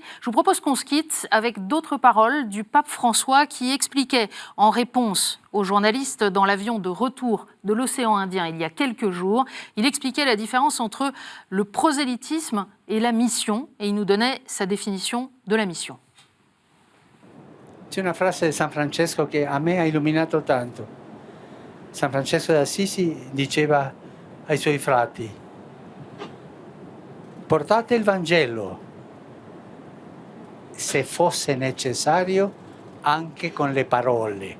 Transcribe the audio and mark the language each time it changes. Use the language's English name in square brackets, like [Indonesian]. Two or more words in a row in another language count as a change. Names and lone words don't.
[French] Je vous propose qu'on se quitte avec d'autres paroles du pape François qui expliquait en réponse aux journalistes dans l'avion de retour de l'océan Indien il y a quelques jours. Il expliquait la différence entre le prosélytisme et la mission, et il nous donnait sa définition de la mission. [Italian] C'è una frase di San Francesco che a me ha illuminato tanto. San Francesco d'Assisi diceva ai suoi frati: portate il Vangelo, se fosse necessario, anche con le parole.